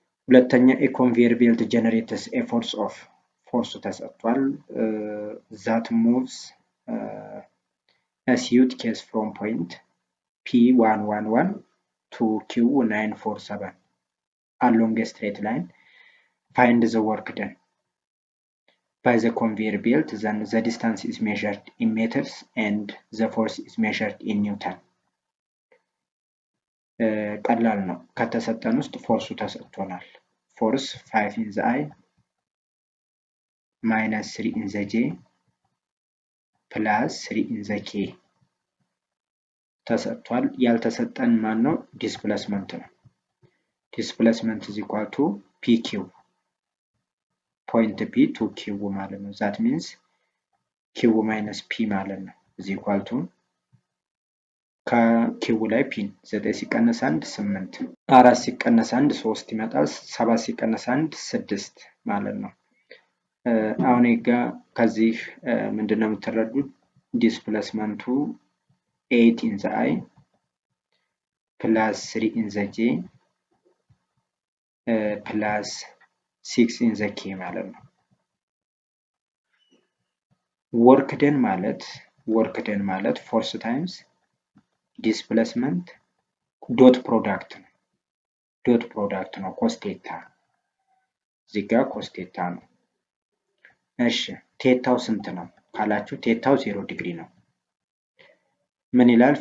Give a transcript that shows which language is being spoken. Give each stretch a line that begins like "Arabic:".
English: ሁለተኛ ኮንቬየር ቤልት ጀነሬትስ ፎርስ ኦፍ
Amharic: ፎርሱ ተሰጥቷል።
English: ዛት ሙቭስ suit case from point P111 to Q947 along a straight line. Find the work done by the conveyor belt. Then the distance is measured in meters and the force is measured in Newton.
Amharic: ቀላል ነው። ከተሰጠን ውስጥ ፎርሱ ተሰጥቶናል። ፎርስ
English: 5 in the I minus 3 in the J plus 3 in the K
Amharic: ተሰጥቷል። ያልተሰጠን ማን ነው? ዲስፕሌስመንት ነው። ዲስፕሌስመንት
English: is equal to PQ point P to Q
Amharic: ማለት ነው።
English: that means Q minus P
Amharic: ማለት ነው is equal to ከኪው ላይ ፒን 9 ሲቀነስ 1 8 4 ሲቀነስ 1 3 ይመጣል። 7 ሲቀነስ 1 6 ማለት ነው። አሁን ከዚህ ምንድነው የምትረዱት?
English: ዲስፕሌስመንቱ 8 in the I plus 3 in the J plus 6 in the K
Amharic: ማለት ነው። work done ማለት
English: force times displacement dot product
Amharic: ነው cos theta እዚህ ጋር cos theta ነው። እሺ ቴታው ስንት ነው ካላችሁ ቴታው 0 ዲግሪ ነው። ምን ይላል?